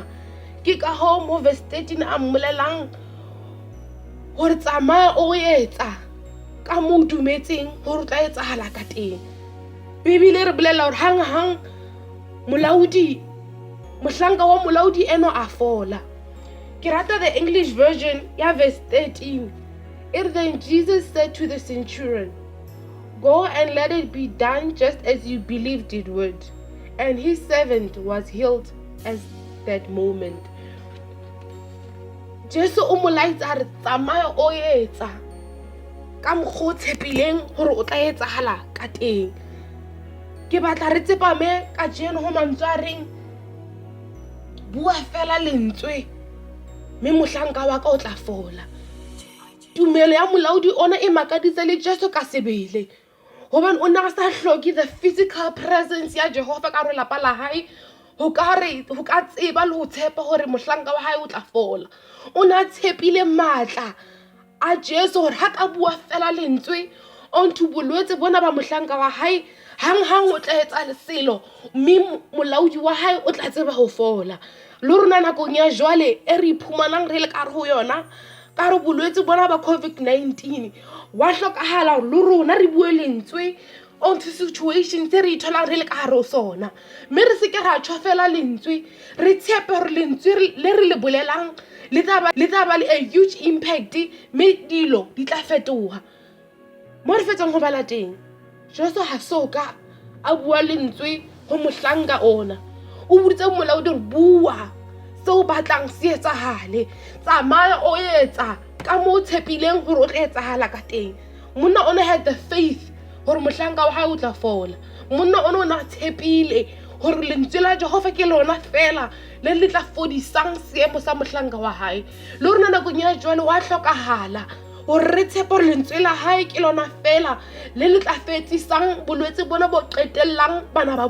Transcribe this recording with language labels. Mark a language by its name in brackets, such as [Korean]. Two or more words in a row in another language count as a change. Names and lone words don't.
[Southern Sotho] Ke ka ho mo verse 13 a mmolelang hore tsamaya o etsa ka moo dumetseng hore o tla etsahala ka teng. Bibele re bolela hore hang mohlanka wa molaodi eno a fola. Ke rata [English] the English version [Southern Sotho] ya verse 13. [English] Then Jesus said to the centurion, Go and let it be done just as you believed it would. And his servant was healed at that moment. [Southern Sotho] Jesu o mo laetsa re tsamaya o etsa ka mokgwa o tshepileng hore o tla etsahala ka teng. Ke batla re tsepame ka jeno ho mantswe a reng, bua fela lentswe mme mohlanka wa ka o tla fola. Tumelo ya molaodi ona e makaditse le Jesu ka sebele, hobane o ne a sa hloke [English] the physical presence [Southern Sotho] ya Jehova ka hare lapa la hae ho ka tseba le ho tshepa hore mohlanka wa hae o tla fola. O ne a tshepile matla a Jesu hore ha ka bua fela lentswe onto bolwetse bona ba mohlanka wa hae, hang o tla etsa leselo mme molaodi wa hae o tla tseba ho fola. Le rona nakong ya jwale e re iphumanang re le ka hare ho yona, ka re bolwetse bona ba COVID-19 wa hlokahala hore le rona re bue lentswe onto situations tse re itholang re le ka hare ho sona mme re se ke ra tshwa fela lentswe re tshepe hore lentswe le re le bolelang le tla ba le [English] a huge impact [Southern Sotho] mme dilo di tla fetoha mo re fetsang ho bala teng Joshua ha soka a bua lentswe ho mohlanka ona o buditse molaodi hore bua seo batlang se etsahale tsamaya o etsa ka mo tshepileng hore o tla etsahala ka teng monna ona [English] had the faith [Southern Sotho] hore mohlanka wa hae o tla fola monna ona o na tshepile hore lentswe la Jehova ke lona fela le tla fodisang seemo sa mohlanka wa hae le rona nakong ya jwale wa hlokahala hore re tshepe hore lentswe la hae ke lona fela le tla fetisang bolwetse bona bo qetellang bana ba